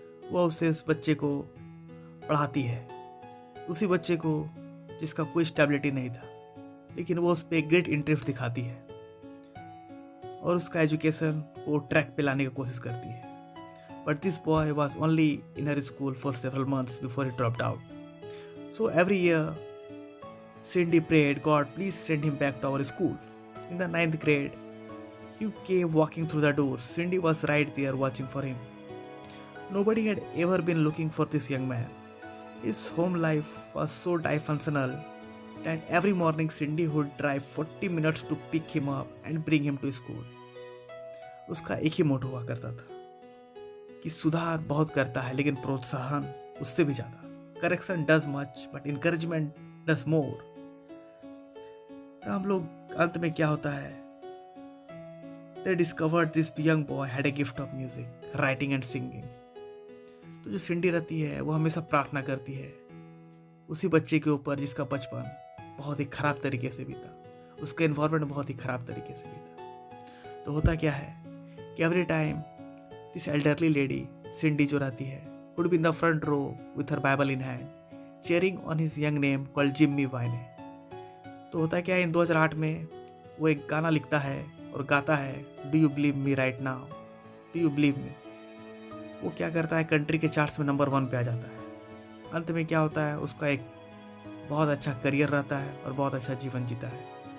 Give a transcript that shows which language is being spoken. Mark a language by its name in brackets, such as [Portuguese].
[Hindi] वो उसे उस बच्चे को पढ़ाती है, उसी बच्चे को जिसका कोई स्टेबिलिटी नहीं था, लेकिन वो उस पर ग्रेट इंटरेस्ट दिखाती है और उसका एजुकेशन को ट्रैक पे लाने की कोशिश करती है। [English] But this boy was only in her school for several months before he dropped out. So every year, Cindy prayed, God, please send him back to our school. In the 9th grade, he came walking through the doors. Cindy was right there watching for him. Nobody had ever been looking for this young man. His home life was so dysfunctional that every morning Cindy would drive 40 minutes to pick him up and bring him to school. [Hindi] उसका एक ही मोटो हुआ करता था कि सुधार बहुत करता है लेकिन प्रोत्साहन उससे भी ज़्यादा। [English] Correction does much, but encouragement does more. [Hindi] तो हम लोग अंत में क्या होता है, [English] They discovered this young boy had a gift of music, writing and singing. [Hindi] तो जो सिंडी रहती है वो हमेशा प्रार्थना करती है उसी बच्चे के ऊपर जिसका बचपन बहुत ही ख़राब तरीके से बीता, उसका एनवायरनमेंट बहुत ही ख़राब तरीके से बीता। तो होता क्या है कि [English] every time this elderly lady Cindy [Hindi] जो रहती है [English] would be in the front row with her Bible in hand, cheering on his young name called Jimmy Wine. [Hindi] तो होता क्या है, इन 2008 में वो एक गाना लिखता है और गाता है, [English] Do you believe me right now? Do you believe me? [Hindi] वो क्या करता है, कंट्री के चार्ट्स में नंबर 1 पे आ जाता है। अंत में क्या होता है, उसका एक बहुत अच्छा करियर रहता है और बहुत अच्छा जीवन जीता है।